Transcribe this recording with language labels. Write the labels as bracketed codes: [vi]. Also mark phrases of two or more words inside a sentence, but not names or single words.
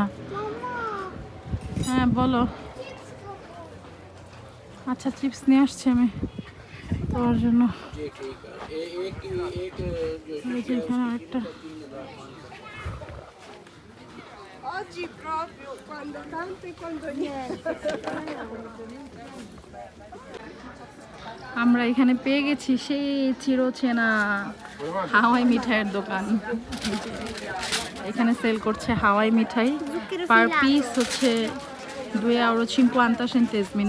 [bn] হ্যাঁ বলো। আচ্ছা, চিপস নিয়ে আসছি আমি তোমার জন্য। এখানে একটা [it] Oggi proprio quando tanto e quando niente. [bn] আমরা এখানে পেয়ে গেছি সেই চিরচেনা হাওয়াই মিঠাইয়ের দোকান। এখানে সেল করছে হাওয়াই মিঠাই, [en] per piece [bn] হচ্ছে 2,50 centesimi।